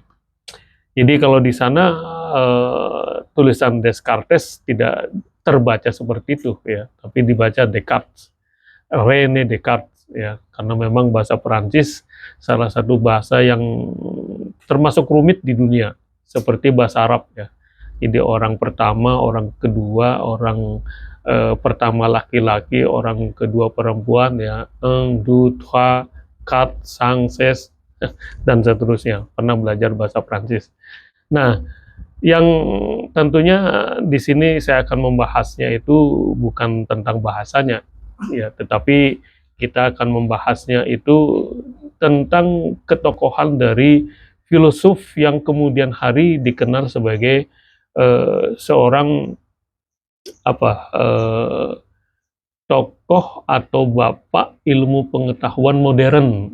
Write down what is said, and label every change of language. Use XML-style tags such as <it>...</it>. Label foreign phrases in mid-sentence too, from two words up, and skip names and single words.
<id>Jadi kalau di sana tulisan Descartes tidak terbaca seperti itu ya, tapi dibaca Descartes, René Descartes ya, karena memang bahasa Perancis salah satu bahasa yang termasuk rumit di dunia, seperti bahasa Arab ya. Jadi orang pertama, orang kedua, orang pertama laki-laki, orang kedua perempuan ya,</id> <fr>un, deux, trois, quatre, cinq, six,</fr> <id>dan seterusnya. Pernah belajar bahasa Prancis. Nah, yang tentunya di sini saya akan membahasnya itu bukan tentang bahasanya, ya, tetapi kita akan membahasnya itu tentang ketokohan dari filosof yang kemudian hari dikenal sebagai seorang apa tokoh atau bapak ilmu pengetahuan modern.</id>